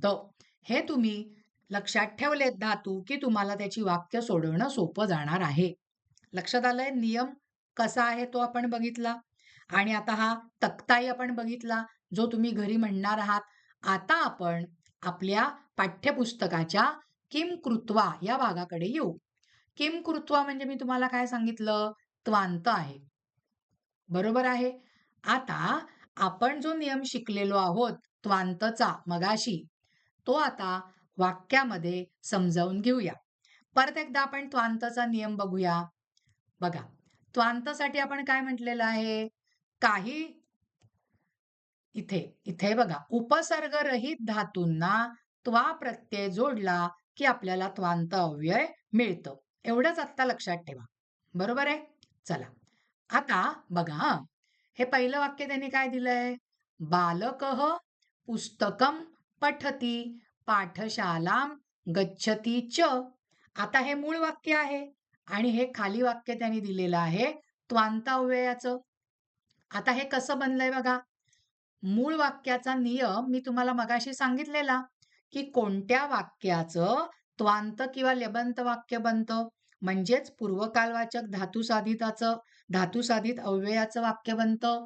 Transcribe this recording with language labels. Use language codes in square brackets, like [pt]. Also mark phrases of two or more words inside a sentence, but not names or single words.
[mr] हे तुम्ही लक्षात ठेवलेत धातू की तुम्हाला त्याची वाक्य सोडवणं सोपं जाणार आहे. लक्षात आलंय नियम कसा आहे तो आपण बघितला आणि आता हा तक्ताही आपण बघितला जो तुम्ही घरी म्हणणार आहात. आता आपण आपल्या पाठ्यपुस्तकाच्या किम कृत्वा या भागाकडे येऊ. किम कृत्वा म्हणजे मी तुम्हाला काय सांगितलं त्वांत आहे. बरोबर आहे. आता आपण जो नियम शिकलेलो आहोत त्वांतचा मगाशी तो आता वाक्यामध्ये समजावून घेऊया. परत एकदा आपण त्वांतचा नियम बघूया. बघा त्वांतसाठी आपण काय म्हटलेलं आहे काही इथे इथे बघा उपसर्गरहित धातूंना त्वा प्रत्यय जोडला की आपल्याला त्वांत अव्यय मिळतं. एवढंच आता लक्षात ठेवा. बरोबर आहे. चला आता बघा हे पहिलं वाक्य त्यांनी काय दिलंय [sa] बालकः पुस्तकम पठती पाठशालाम गच्छती च. [mr] आता हे मूळ वाक्य आहे आणि हे खाली वाक्य त्यांनी दिलेलं आहे त्वांत अव्ययाचं. आता हे कसं बनलंय बघा मूळ वाक्याचा नियम मी तुम्हाला मगाशी सांगितलेला की कोणत्या वाक्याचं त्वांत किंवा लेबंत वाक्य बनतं म्हणजेच पूर्वकालवाचक धातुसाधित अव्ययाचं वाक्य बनतं.